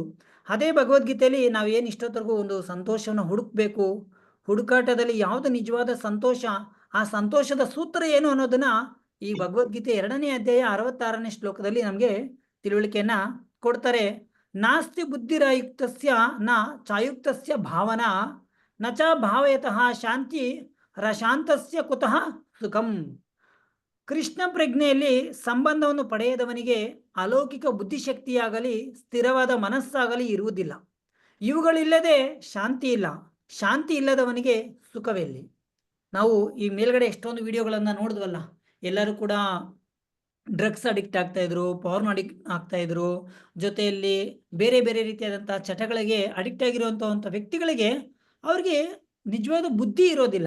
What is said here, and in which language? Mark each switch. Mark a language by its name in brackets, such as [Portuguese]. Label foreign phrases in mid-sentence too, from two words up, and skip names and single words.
[Kannada] ಅದೇ ಭಗವದ್ಗೀತೆಯಲ್ಲಿ ನಾವು ಏನು ಇಷ್ಟೊತ್ತರೆಗೂ ಒಂದು ಸಂತೋಷವನ್ನು ಹುಡುಕ್ಬೇಕು, ಹುಡುಕಾಟದಲ್ಲಿ ಯಾವ್ದು ನಿಜವಾದ ಸಂತೋಷ, ಆ ಸಂತೋಷದ ಸೂತ್ರ ಏನು ಅನ್ನೋದನ್ನ ಈ ಭಗವದ್ಗೀತೆ 2ನೇ ಅಧ್ಯಾಯ 66ನೇ ಶ್ಲೋಕದಲ್ಲಿ ನಮಗೆ ತಿಳುವಳಿಕೆಯನ್ನ ಕೊಡ್ತಾರೆ. [Sanskrit] ನಾಸ್ತಿ ಬುದ್ಧಿರಾಯುಕ್ತಸ್ಯ ನ ಚಾಯುಕ್ತಸ್ಯ ಭಾವನಾ ನ ಚ ಭಾವಯತಃ ಶಾಂತಿ ರಶಾಂತಸ್ಯ ಕುತಃ ಸುಖಂ. [Kannada] ಕೃಷ್ಣ ಪ್ರಜ್ಞೆಯಲ್ಲಿ ಸಂಬಂಧವನ್ನು ಪಡೆಯದವನಿಗೆ ಅಲೌಕಿಕ ಬುದ್ಧಿಶಕ್ತಿಯಾಗಲಿ ಸ್ಥಿರವಾದ ಮನಸ್ಸಾಗಲಿ ಇರುವುದಿಲ್ಲ. ಇವುಗಳಿಲ್ಲದೆ ಶಾಂತಿ ಇಲ್ಲ. ಶಾಂತಿ ಇಲ್ಲದವನಿಗೆ ಸುಖವೆಲ್ಲಿ. ನಾವು ಈ ಮೇಲ್ಗಡೆ ಎಷ್ಟೊಂದು ವಿಡಿಯೋಗಳನ್ನ ನೋಡಿದ್ವಲ್ಲ, ಎಲ್ಲರೂ ಕೂಡ [English] drugs addict [Kannada] ಆಗ್ತಾ ಇದ್ರು, [English] porn addict [Kannada] ಆಗ್ತಾ ಇದ್ರು, ಜೊತೆಯಲ್ಲಿ ಬೇರೆ ಬೇರೆ ರೀತಿಯಾದಂತಹ ಚಟಗಳಿಗೆ ಅಡಿಕ್ಟ್ ಆಗಿರುವಂತ ವ್ಯಕ್ತಿಗಳಿಗೆ ಅವ್ರಿಗೆ ನಿಜವಾದ ಬುದ್ಧಿ ಇರೋದಿಲ್ಲ.